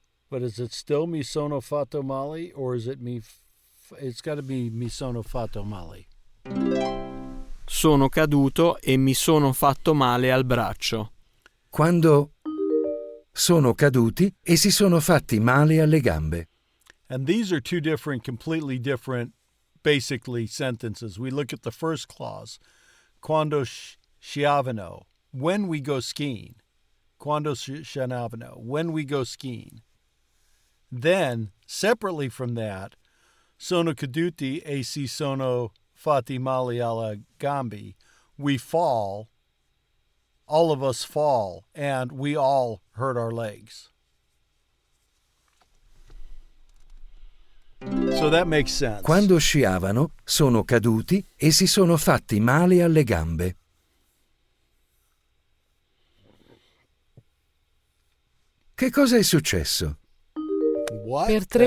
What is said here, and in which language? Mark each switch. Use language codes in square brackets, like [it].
[en] But is it still [it] mi sono fatto male, [en] or is it it's got to be mi sono fatto male. [it] Sono caduto e mi sono fatto male al braccio. Quando sono caduti e si sono fatti male alle gambe. [en] And these are two completely different, basically, sentences. We look at the first clause. [it] Quando sciavano, [en] when we go skiing. [it] Quando sciavano, [en] when we go skiing. Then, separately from that, [it] sono caduti e si sono fatti male alle gambe. [en] We fall, all of us fall, and we all hurt our legs. So that makes sense. [it] Quando sciavano, sono caduti e si sono fatti male alle gambe. Che cosa è successo? [en] What [it] per [en] the 3